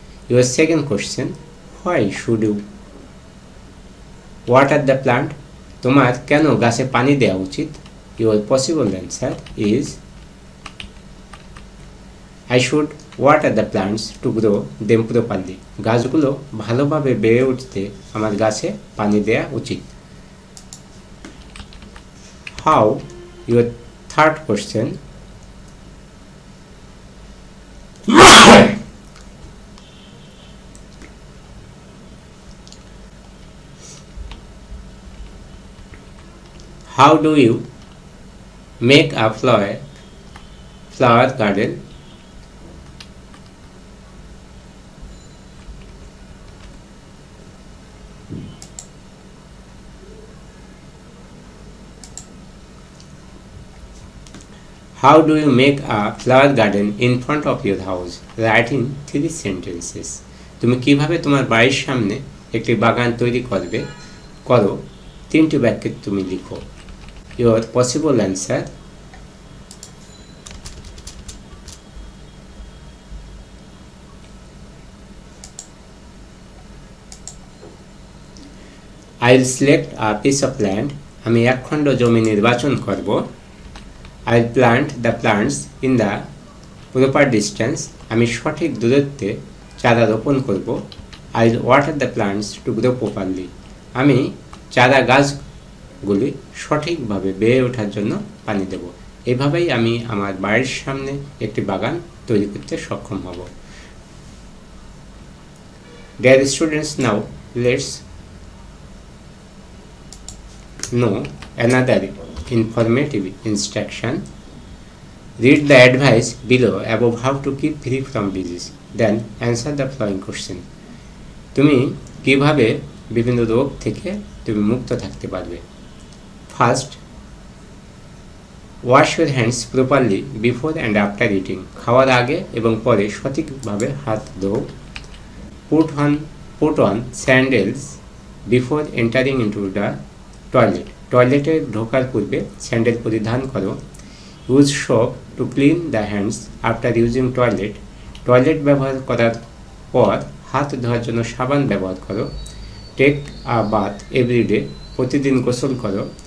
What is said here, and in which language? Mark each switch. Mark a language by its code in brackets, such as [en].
[en] your second question, why should you water the plant, [bn] তোমার কেন গাছে পানি দেওয়া উচিত? [en] your possible answer is I should water the plants to grow them properly, [bn] গাছগুলো ভালোভাবে বেড়ে উঠতে আমার গাছে পানি দেওয়া উচিত। [en] How, your third question, how do you make a flower garden? How do you make a flower garden in front of your house? Write in 3 sentences. [bn] তুমি কিভাবে তোমার বাড়ির সামনে একটি বাগান তৈরি করো 3টি বাক্যে তুমি লিখো। [en] Your possible answer, I'll select a piece of land, [bn] আমি এক খণ্ড জমি নির্বাচন করব। [en] I'll plant the plants in the proper distance, [bn] আমি সঠিক দূরত্বে চারা রোপণ করব। [en] I'll water the plants to grow properly, [bn] আমি চারা গাছ গাছগুলি সঠিকভাবে বেড়ে ওঠার জন্য পানি দেব। এভাবেই আমি আমার বাড়ির সামনে একটি বাগান তৈরি করতে সক্ষম হব। [en] Dear students, now let's know another informative instruction. Read the advice below about how to keep free from disease. Then answer the following question. [bn] তুমি কিভাবে বিভিন্ন রোগ থেকে তুমি মুক্ত থাকতে পারবে? [en] First, wash your hands properly before and after eating. [bn] খাওয়ার আগে এবং পরে সঠিকভাবে হাত ধোও। [en] Put on sandals before entering into the toilet. [bn] টয়লেটে ঢোকার পূর্বে স্যান্ডেল পরিধান করো। [en] Use soap to clean the hands after using toilet. [bn] Toilet ব্যবহার করার পর হাত ধোয়ার জন্য সাবান ব্যবহার করো। [en] Take a bath everyday. [bn] প্রতিদিন গোসল করো।